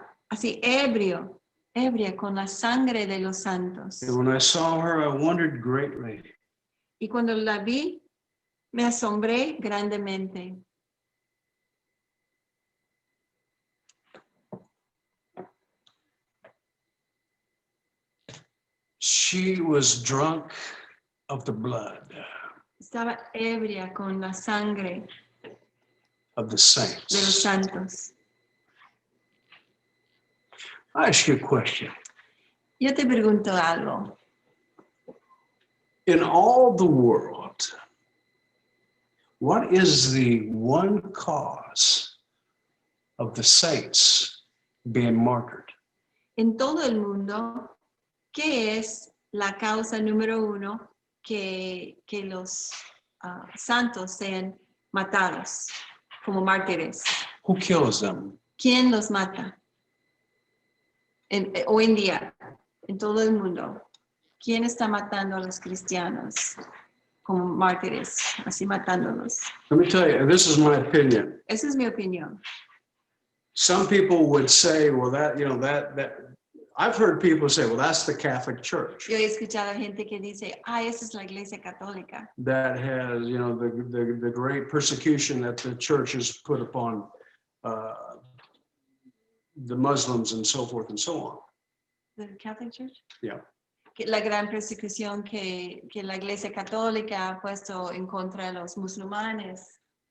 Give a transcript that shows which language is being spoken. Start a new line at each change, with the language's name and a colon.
Spanish: Así ebria con la sangre de los santos.
English: And when I saw her, I wondered greatly.
Spanish: Y cuando la vi, me asombré grandemente.
English: She was drunk of the blood
Spanish: Estaba ebria con la sangre
English: of the
Spanish: de los
English: saints.
Spanish: santos.
English: I ask you a question.
Spanish: Yo te pregunto algo.
English: In all the world, what is the one cause of the saints being martyred?
Spanish: En todo el mundo, ¿qué es la causa número 1 que los santos sean matados como mártires?
English: Who kills them?
Spanish: ¿Quién los mata? Hoy en día, en todo el mundo, ¿quién está matando a los cristianos como mártires, así matándolos?
English: Let me tell you, this is my opinion.
Spanish: Esa es mi opinión.
English: Some people would say, well, that I've heard people say, well, that's the Catholic Church
Spanish: Yo he escuchado a gente que dice, esa es la Iglesia Católica,
English: that has, the great persecution that the church has put upon the Muslims and so forth and so on. the Catholic Church. Yeah.
Spanish: Que la gran persecución que la Iglesia Católica ha puesto en contra de los musulmanes.